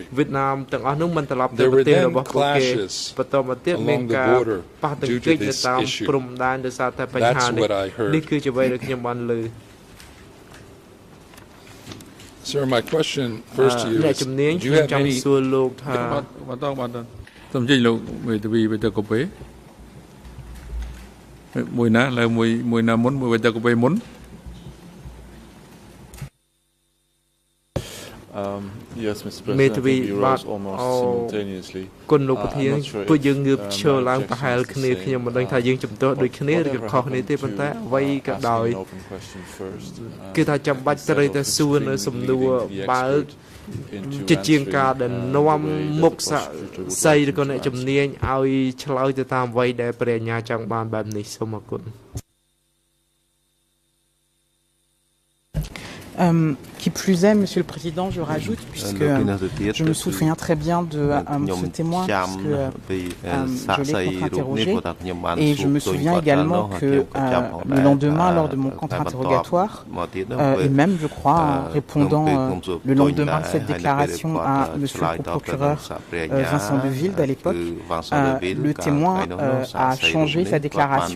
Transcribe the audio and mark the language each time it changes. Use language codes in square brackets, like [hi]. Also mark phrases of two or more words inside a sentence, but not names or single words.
[en] There were then clashes along the border due to this issue. That's what I heard. Sir, my question first to you is, do you have any... [km] សូមជិះលោកមេធាវីទៅកូពេមួយណាឡើយមួយណាមុនមួយទៅកូពេមុន [en] Yes, Mr. President, we rose almost simultaneously. [km] គុណលោកប្រធានពួកយើងងើបឈរឡើងប្រហែលគ្នាខ្ញុំមិនដឹងថាយើងជំទាស់ដូចគ្នាឬក៏ខុសគ្នាទេប៉ុន្តែអ្វីក៏ដោយគឺថាចាំបាច់ត្រូវតែសួរនៅសំណួរបើកជាជាងការដែលនាំមុខស័យឬក៏អ្នកជំនាញឲ្យឆ្លើយទៅតាមអ្វីដែលព្រះអាជ្ញាចង់បានបែបនេះសូមអរគុណ [fr] Qui plus est, Monsieur le Président, je rajoute, puisque je me souviens très bien de ce témoin, puisque je l'ai contre-interrogé, et je me souviens également que le lendemain, lors de mon contre-interrogatoire, et même, je crois, répondant le lendemain de cette déclaration à Monsieur le procureur Vincent Deville à l'époque, le témoin a changé sa déclaration.